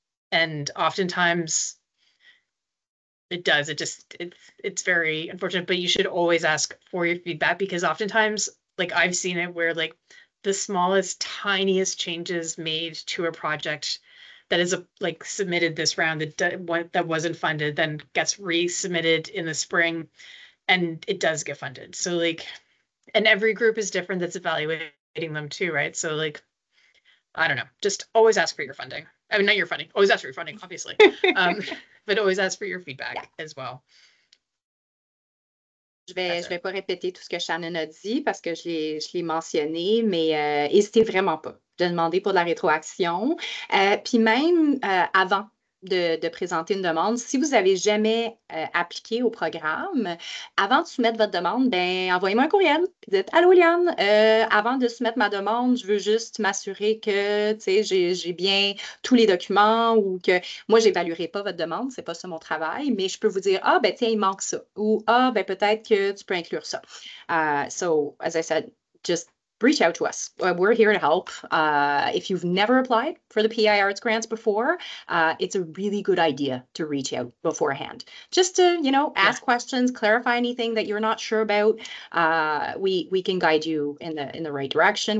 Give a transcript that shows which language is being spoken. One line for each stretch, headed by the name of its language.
English: And oftentimes it does, it's very unfortunate, but you should always ask for your feedback, because oftentimes, like I've seen it where like the smallest, tiniest changes made to a project that is like submitted this round that wasn't funded then gets resubmitted in the spring, and it does get funded. So like, and every group is different that's evaluating them too, right? So like, I don't know, just always ask for your funding. I mean, not your funding, always ask for your funding, obviously. But always ask for your feedback as well.
French: Je vais pas répéter tout ce que Shannon a dit parce que je l'ai mentionné, mais n'hésitez vraiment pas de demander pour de la rétroaction. Puis même avant de présenter une demande, si vous n'avez jamais appliqué au programme, avant de soumettre votre demande, ben envoyez-moi un courriel. Dites allô Liane, avant de soumettre ma demande, je veux juste m'assurer que j'ai bien tous les documents, ou que moi, je n'évaluerai pas votre demande, c'est pas ça mon travail, mais je peux vous dire, ah, ben tiens, il manque ça, ou ah, ben peut-être que tu peux inclure ça.
English: So, as I said, just reach out to us. We're here to help. If you've never applied for the PEI Arts Grants before, it's a really good idea to reach out beforehand. Just to, ask questions, clarify anything that you're not sure about. We can guide you in the right direction.